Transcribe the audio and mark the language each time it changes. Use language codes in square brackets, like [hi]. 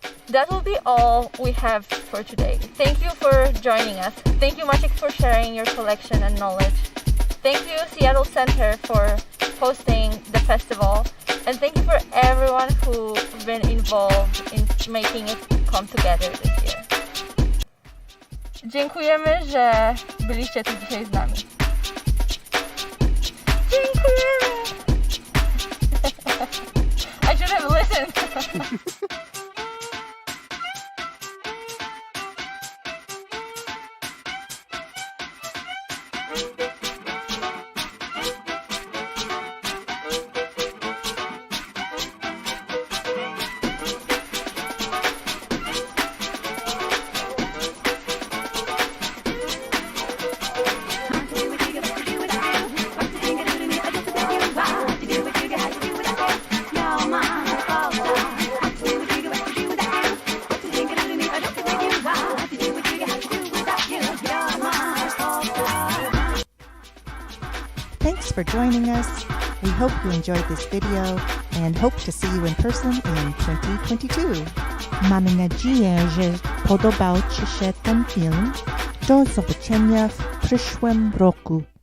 [en] That will be all we have for today. Thank you for joining us. Thank you, Maciek, for sharing your collection and knowledge. Thank you, Seattle Center, for hosting the festival. And thank you for everyone who's been involved in making it come together this year. [pl] Dziękujemy, że byliście tu dzisiaj z nami. Dziękujemy! [en] I should have listened. Thanks for joining us. We hope you enjoyed this video and hope to see you in person in 2022. [pl] Mamy nadzieję, że podobał Ci się ten film. Do zobaczenia w przyszłym roku.